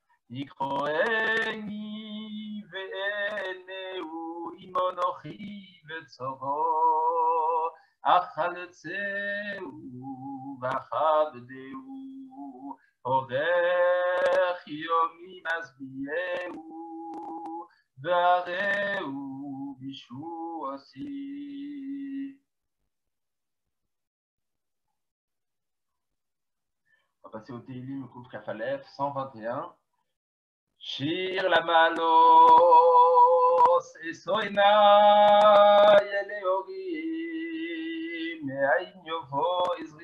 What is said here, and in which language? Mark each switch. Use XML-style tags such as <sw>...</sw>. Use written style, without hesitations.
<he>יקחוני ועינהו עמו נוחי וצורו, אכלצהו וכבדהו, אורך יומי משביעהו, והראהו בישועתי.</he> <fr>On va passer au Télim, coupe Kafalef, 121.</fr> <he>שיר למעלות, אשא עיני אלוהים, מאין יבוא</he>